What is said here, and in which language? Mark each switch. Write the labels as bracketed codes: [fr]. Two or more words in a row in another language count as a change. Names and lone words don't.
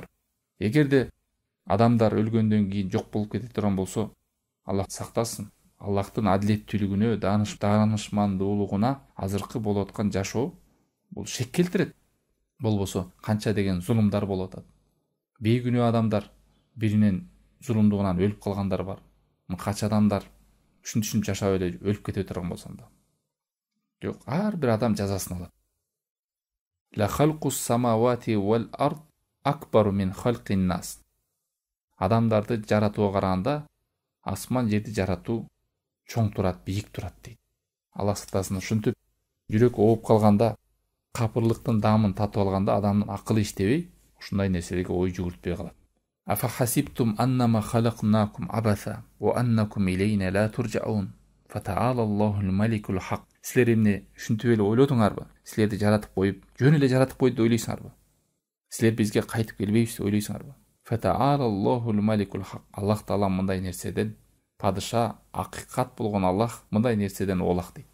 [ky] Эгерде адамдар өлгөндөн кийин жок болуп кете турган болсо, Аллах сактасын, Аллахтын адилеттүүлүгүнө, даанышмандуулугуна азыркы болуп аткан жашоо бул шек келтирет. Болбосо канча деген зулумдар болуп атат. Бейгүнөө адамдар биринин зулумдугунан өлүп калгандар бар. Мыкач адамдар ушинтип жашап эле өлүп кете турган болсом да. Жок, ар бир адам жазасын алат. [ar] لخلق السماوات والأرض أكبر من خلق الناس. [ky] Адамдарды жаратууга караганда асман жерди жаратуу чоң турат, бийик турат дейт. Аллах сактасын, ушинтип жүрөк ооп калганда, капырлыктын даамын татып алганда адамдын акылы иштебей, ушундай нерселерге ой жүгүртпөй калат. [ar] أفحسبتم أنما خلقناكم عبثا وأنكم إلينا لا ترجعون. فتعالى الله الملك الحق. [ky] Силер эмне ушинтип эле ойлодуңарбы? Силерди жаратып коюп, жөн эле жаратып койду деп ойлойсуңарбы? Силер бизге кайтып келбейбиз деп ойлойсуңарбы? [ar] فتعالى الله الملك الحق. [ky] Аллах Таала мындай нерседен, падыша, акыйкат болгон Аллах мындай нерседен оолак дейт.